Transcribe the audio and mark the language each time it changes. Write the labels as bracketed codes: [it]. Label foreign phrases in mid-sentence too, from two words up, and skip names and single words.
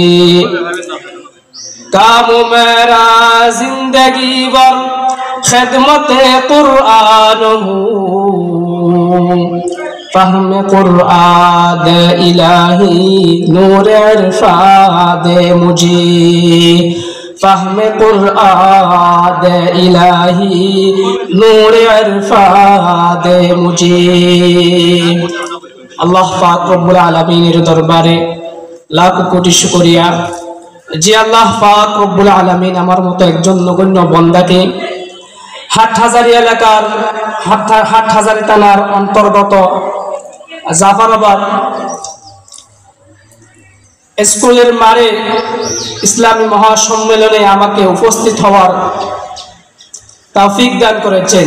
[ur] کام میرا زندگی بر خدمت قرآن ہوں فہم قرآن دے الہی نور عرفان دے مجھے فہم قرآن دے الہی نور عرفان دے مجھے [bn] আল্লাহ পাক রব্বুল আলামিনের দরবারে লাখ কোটি শুকরিয়া যে আল্লাহ পাক [ar] رب العالمين [bn] আমার মতো একজন নগণ্য বান্দাকে হাটহাজারী এলাকার হাটহাজারী থানার অন্তর্গত জাফরাবাদ স্কুলের মারে ইসলামী মহাসম্মেলনে আমাকে উপস্থিত হওয়ার তৌফিক দান করেছেন।